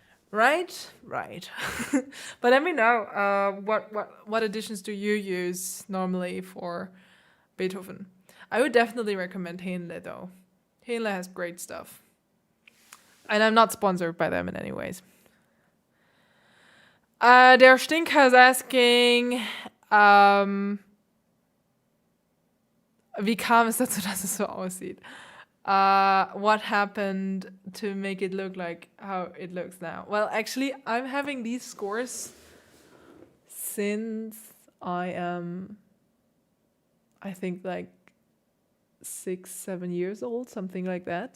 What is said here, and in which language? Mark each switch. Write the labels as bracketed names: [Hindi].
[English] Right? Right. But let me know, what editions do you use normally for Beethoven? I would definitely recommend Henle though. Henle has great stuff. And I'm not sponsored by them in any ways. [German] Der Stinker [English] is asking, [German] wie kam es dazu, dass es so aussieht? [English] What happened to make it look like how it looks now? Well, actually, I'm having these scores since I am, I think, like 6-7 years old, something like that.